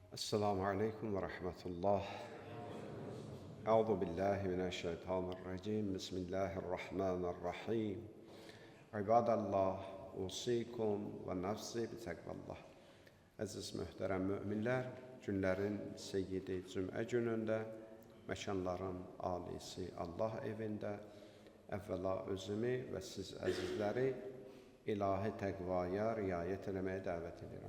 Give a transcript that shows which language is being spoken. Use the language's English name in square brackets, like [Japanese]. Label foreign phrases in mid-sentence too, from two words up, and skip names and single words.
[Arabic] السلام عليكم ورحمة الله. أعوذ بالله من الشيطان الرجيم. بسم الله الرحمن الرحيم. عباد الله, أوصيكم ونفسي بتقوى الله. [Azerbaijani] Əziz möhtərəm müminlər, günlərin seyyidi cümə günündə, məkanların alisi Allah evində, əvvəla özümü və siz əzizləri ilahi təqvaya riayət eləməyə dəvət edirəm.